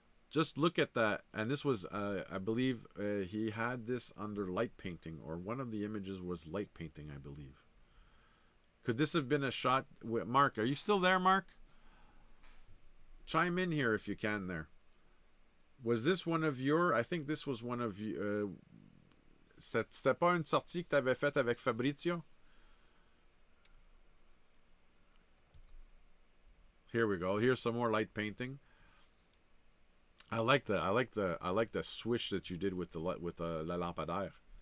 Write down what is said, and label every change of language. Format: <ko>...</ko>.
<en>Just look at that. And this was, I believe, he had this under light painting, or one of the images was light painting, I believe. Could this have been a shot with Mark? Are you still there, Mark? Chime in here if you can there. Was this one of your, I think this was one of you,</en> <fr>c'était pas une sortie que tu avais faite avec Fabrizio?</fr> <en>Here we go. Here's some more light painting. I like the swish that you did with the la lampadaire.</en>